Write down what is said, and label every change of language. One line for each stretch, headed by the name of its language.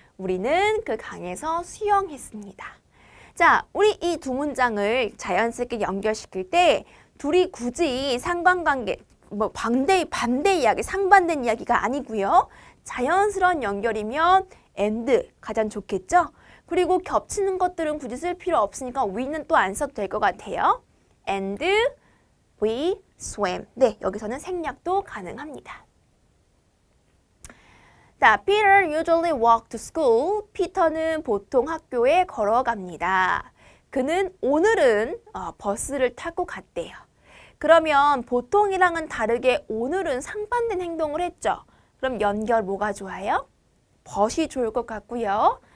Korean: 우리는 그 강에서 수영했습니다. 자, 우리 이 두 문장을 자연스럽게 연결시킬 때 둘이 굳이 상관관계, 반대 이야기, 상반된 이야기가 아니고요. 자연스러운 연결이면 and 가장 좋겠죠? 그리고 겹치는 것들은 굳이 쓸 필요 없으니까 we는 또 안 써도 될 것 같아요.
English: And we swam.
Korean: 네, 여기서는 생략도 가능합니다.
English: 자, Peter usually walked to school.
Korean: 피터는 보통 학교에 걸어갑니다. 그는 오늘은 버스를 타고 갔대요. 그러면 보통이랑은 다르게 오늘은 상반된 행동을 했죠. 그럼 연결 뭐가 좋아요? but이 좋을 것 같고요.